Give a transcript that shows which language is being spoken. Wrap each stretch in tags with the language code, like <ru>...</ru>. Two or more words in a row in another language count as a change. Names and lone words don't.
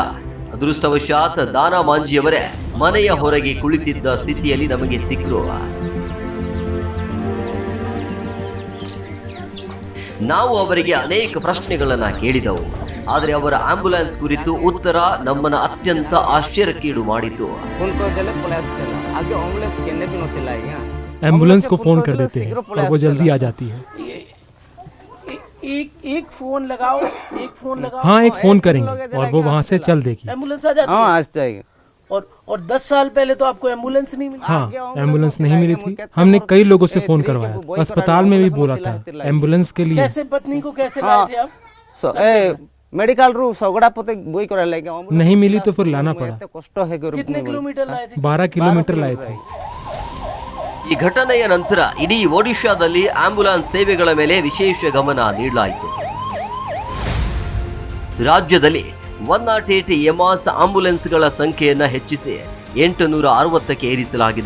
<kn>ಅದೃಷ್ಟವಶಾತ್ ದಾನಾ ಮಾಂಜಿಯವರೇ ಮನೆಯ ಹೊರಗೆ ಕುಳಿತಿದ್ದ ಸ್ಥಿತಿಯಲ್ಲಿ ನಮಗೆ ಸಿಕ್ಕರು. ನಾವು ಅವರಿಗೆ ಅನೇಕ ಪ್ರಶ್ನೆಗಳನ್ನ ಕೇಳಿದೆವು. ಆದರೆ ಅವರ ಆಂಬ್ಯುಲೆನ್ಸ್ ಕುರಿತು ಉತ್ತರ ನಮ್ಮನ್ನ ಅತ್ಯಂತ ಆಶ್ಚರ್ಯಕ್ಕೀಡು ಮಾಡಿತು.</kn> <hi>एम्बुलेंस को फोन कर देते हैं और वो जल्दी आ जाती है। एक फोन लगाओ, एक फोन लगाओ। हाँ, एक फोन करेंगे और वो वहाँ से चल देगी। एम्बुलेंस आ जाती है। हाँ, आ जाएगी। और 10 साल पहले तो आपको एम्बुलेंस नहीं मिली। हाँ, एम्बुलेंस नहीं मिली थी। हमने कई लोगों से फोन करवाया, अस्पताल में भी बोला था एम्बुलेंस के लिए। कैसे पत्नी को कैसे लाए थे आप? मेडिकल रू सगड़ा पोते बोई करे लेके नहीं मिली तो फिर लाना पड़ा। कष्ट है। कितने किलोमीटर लाए थे? 12 किलोमीटर लाए थे।</hi> <kn>ಈ ಘಟನೆಯ ನಂತರ ಇಡೀ ಒಡಿಶಾದಲ್ಲಿ ಆಂಬ್ಯುಲೆನ್ಸ್ ಸೇವೆಗಳ ಮೇಲೆ ವಿಶೇಷ ಗಮನ ನೀಡಲಾಯಿತು. ರಾಜ್ಯದಲ್ಲಿ 108 ಎಮಾಸ್ ಆಂಬ್ಯುಲೆನ್ಸ್ಗಳ ಸಂಖ್ಯೆಯನ್ನ ಹೆಚ್ಚಿಸಿ 860ಕ್ಕೆ ಏರಿಸಲಾಗಿದೆ.</kn>